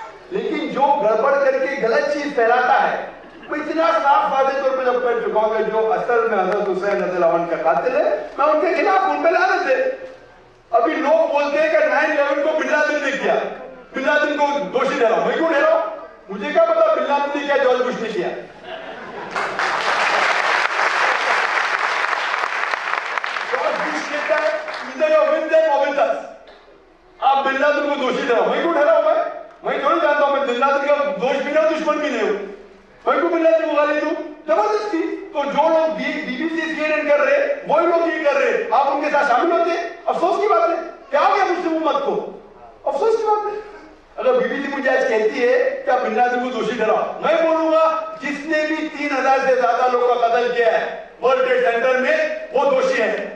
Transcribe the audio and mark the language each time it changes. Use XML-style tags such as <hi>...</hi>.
<ur>لیکن جو گڑبڑ کر کے غلط چیز پھیلاتا ہے, وہ اتنا صاف واضح طور پہ جب کر چکا ہوں کہ جو اصل میں حضرت حسین رضی اللہ عنہ کا قاتل ہے, میں ان کے خلاف ان پہ لعنت ہے. ابھی لوگ بولتے ہیں کہ 9/11 کو بن لادن نے کیا, بن لادن کو دوشی ٹھہراؤ. میں کیوں ٹھہراؤں؟ مجھے کیا پتا بن لادن نے کیا, جارج بش نے کیا. جارج بش کہتا ہے</ur> <en>either you win them or with us.</en> <ur>آپ بن لادن کو دوشی ٹھہراؤ. میں کیوں ٹھہراؤں؟ میں تھوڑی جانتا ہوں, میں بن لادن کا دوست بھی نہ دشمن بھی نہیں ہوں. میں کیوں بن لادن کو گالی دوں؟ زبردستی. تو جو لوگ بی بی سی CNN کر رہے وہی لوگ یہ کر رہے, آپ ان کے ساتھ شامل ہوتے. افسوس کی بات ہے. کیا ہو گیا مسلم امت کو؟ افسوس کی بات ہے. اگر بی بی سی مجھے آج کہتی ہے کہ آپ بن لادن کو دوشی ٹھہراؤ, میں بولوں گا جس نے بھی 3000 سے زیادہ لوگ کا قتل کیا ہے ورلڈ ٹریڈ سینٹر میں وہ دوشی ہے.</ur>